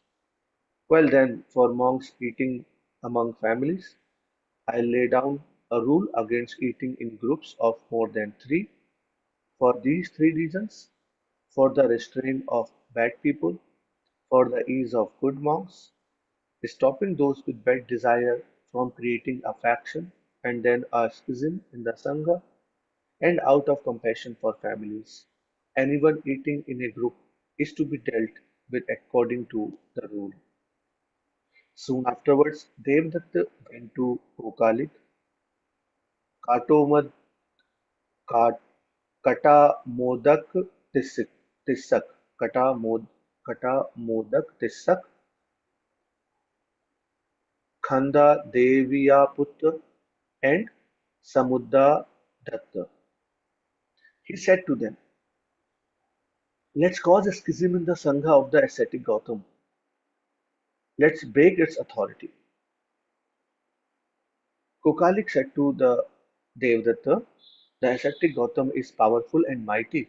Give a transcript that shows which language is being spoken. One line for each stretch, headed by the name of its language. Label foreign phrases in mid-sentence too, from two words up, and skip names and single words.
English: Well then, for monks eating among families, I lay down a rule against eating in groups of more than three, for these three reasons: for the restraint of bad people, for the ease of good monks, stopping those with bad desire from creating a faction and then a schism in the Sangha, and out of compassion for families. Anyone eating in a group is to be dealt with according to the rule. Soon afterwards, Devdatta went to Kokalik, काटोमद काट कटा मोदक तिस्सक तिस्सक कटा मोदक तिस्सक खंदा देवियापुत्र and Samuddadatta. He said to them, let's cause a schism in the Sangha of the ascetic Gautam. Let's break its authority. Kokalik said to the Devdatta, the ascetic Gautam is powerful and mighty.